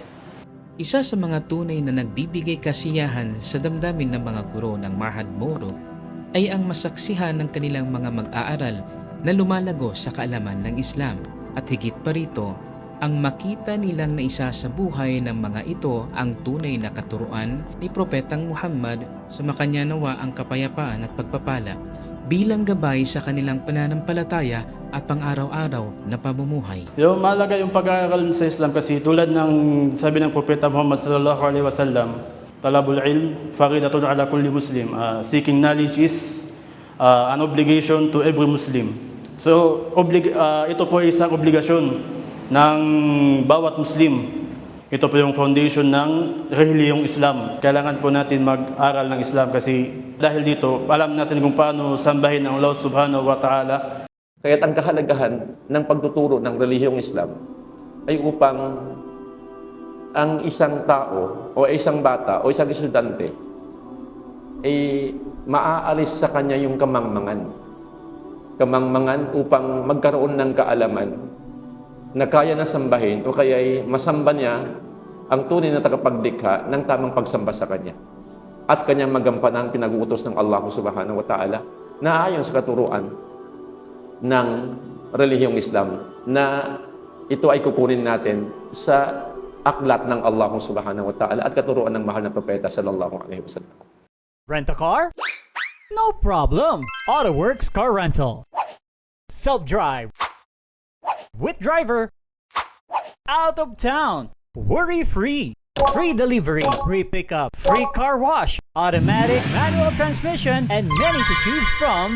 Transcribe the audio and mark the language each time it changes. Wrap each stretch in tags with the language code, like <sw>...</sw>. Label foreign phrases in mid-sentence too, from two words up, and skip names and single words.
<tl>Isa sa mga tunay na nagbibigay kasiyahan sa damdamin ng mga guro ng Ma'had Moro ay ang masaksihan ng kanilang mga mag-aaral na lumalago sa kaalaman ng Islam, at higit pa rito, ang makita nilang naisa sa buhay ng mga ito ang tunay na katuruan ni Propetang Muhammad, sumakanya nawa ang kapayapaan at pagpapala, bilang gabay sa kanilang pananampalataya at pang-araw-araw na pamumuhay. Yung mahalaga yung pag-aaral sa Islam kasi tulad ng sabi ng Propeta Muhammad</tl> <ar>صلى الله عليه وسلم, طلب العلم فريضة على كل مسلم.</ar> <en>Seeking knowledge is an obligation to every Muslim.</en> <tl>So ito po ay isang obligasyon ng bawat Muslim. Ito po yung foundation ng relihiyong Islam. Kailangan po natin mag-aral ng Islam kasi dahil dito, alam natin kung paano sambahin ang Allah</tl> <ar>سبحانه وتعالى.</ar> <tl>Kaya't ang kahalagahan ng pagtuturo ng relihiyong Islam ay upang ang isang tao o isang bata o isang estudyante ay maaalis sa kanya yung kamangmangan. Kamangmangan upang magkaroon ng kaalaman na kaya na sambahin o kaya ay masamba niya ang tunay na tagapaglikha ng tamang pagsamba sa kanya, at kanyang magampanan ang pinag-uutos ng Allah</tl> <ar>سبحانه وتعالى</ar> <tl>na ayon sa katuruan ng relihiyong Islam, na ito ay kukunin natin sa aklat ng Allah</tl> <ar>سبحانه وتعالى</ar> <tl>at katuruan ng mahal na propeta</tl> <ar>صلى الله عليه وسلم.</ar> <en>Rent a car? No problem! AutoWorks Car Rental. Self-drive. With driver. Out of town. Worry-free. Free delivery. Free pickup. Free car wash. Automatic, manual transmission, and many to choose from.</en>